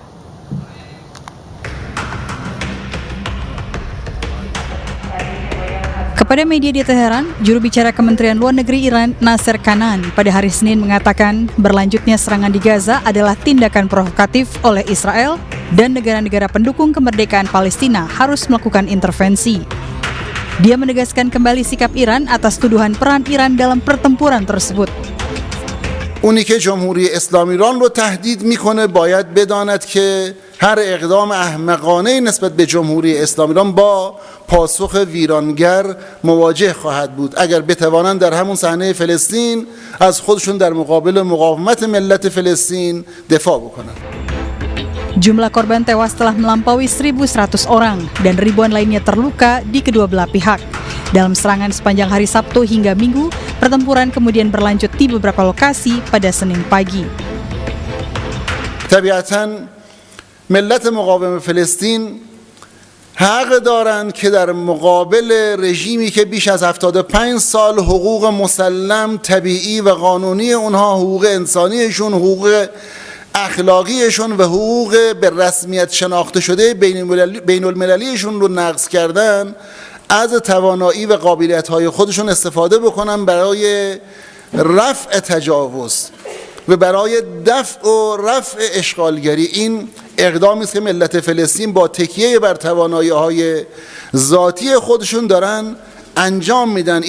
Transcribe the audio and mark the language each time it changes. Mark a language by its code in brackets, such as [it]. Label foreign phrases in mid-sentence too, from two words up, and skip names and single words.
[id] Kepada media di Teheran, juru bicara Kementerian Luar Negeri Iran, Nasser Kanan, pada hari Senin mengatakan berlanjutnya serangan di Gaza adalah tindakan provokatif oleh Israel dan negara-negara pendukung kemerdekaan Palestina harus melakukan intervensi. Dia menegaskan kembali sikap Iran atas tuduhan peran Iran dalam pertempuran tersebut. [fa] اونی که جمهوری اسلامی ایران رو تهدید میکنه باید بداند که هر اقدام احمقانه نسبت به جمهوری اسلامی ایران با پاسخ ویرانگر مواجه خواهد بود. اگر بتوانند در همون صحنه فلسطین از خودشون در مقابل مقاومت ملت فلسطین دفاع بکنند. [id] Jumlah korban tewas telah melampaui 1.100 orang dan ribuan lainnya terluka di kedua belah pihak. Dalam serangan sepanjang hari Sabtu hingga Minggu, pertempuran kemudian berlanjut di beberapa lokasi pada Senin pagi. [fa] طبیعتاً ملت مقاوم فلسطین حق دارند که در مقابل رژیمی که بیش از 75 سال حقوق مسلم طبیعی و قانونی اونها، حقوق انسانیشون، حقوق اخلاقیشون و حقوق به رسمیت شناخته شده بین المللیشون رو نقض کردن، از توانایی و قابلیت‌های خودشون استفاده بکنن برای رفع تجاوز و برای دفع و رفع اشغالگری این اقدامی است که ملت فلسطین با تکیه بر توانایی‌های ذاتی خودشون دارن انجام میدن.